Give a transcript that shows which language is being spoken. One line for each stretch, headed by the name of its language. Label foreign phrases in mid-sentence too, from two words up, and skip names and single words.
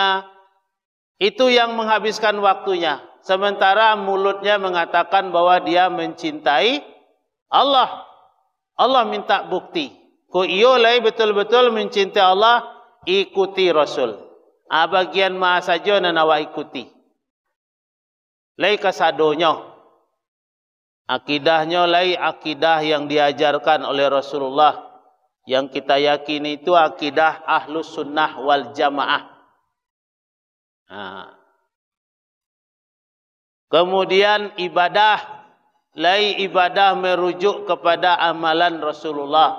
Indonesian: Itu yang menghabiskan waktunya. Sementara mulutnya mengatakan bahwa dia mencintai Allah. Allah minta bukti.
Minangkabau: Ko iyo lai betul-betul
Indonesian: mencintai Allah, ikuti Rasul.
Minangkabau: Bagian ma saja nan awak ikuti. Lai kasadonya.
Indonesian: Akidahnya lai akidah yang diajarkan oleh Rasulullah. Yang kita yakini itu akidah Ahlus Sunnah wal Jamaah. Kemudian ibadah. Lai ibadah merujuk kepada amalan Rasulullah.